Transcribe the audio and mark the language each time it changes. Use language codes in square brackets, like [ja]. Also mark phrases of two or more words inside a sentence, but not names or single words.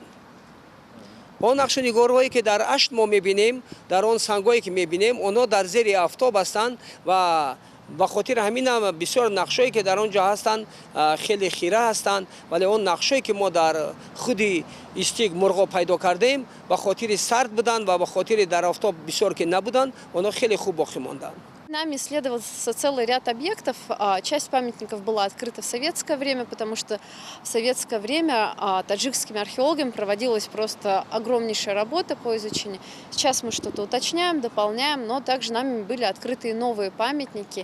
[tg] он нақшу нигорҳое ки дар Ашт мо мебинем, дар он сангҳое ки мебинем, онҳо дар зери афтоб ҳастанд ва ба хотири ҳаминам бисёр нақшҳое ки дар он ҷо ҳастанд хеле хира ҳастанд, вале он нақшҳое ки мо дар худи Истик мурғо пайдо кардем ба хотири сард буданд ва ба хотири дар афтоб бисёр ки набуданд, онҳо хеле хуб боқӣ монданд. [ru] Нами исследовался целый ряд объектов. Часть памятников была открыта в советское время, потому что в советское время таджикскими археологами проводилась просто огромнейшая работа по изучению. Сейчас мы что-то уточняем, дополняем, но также нами были открыты и новые памятники.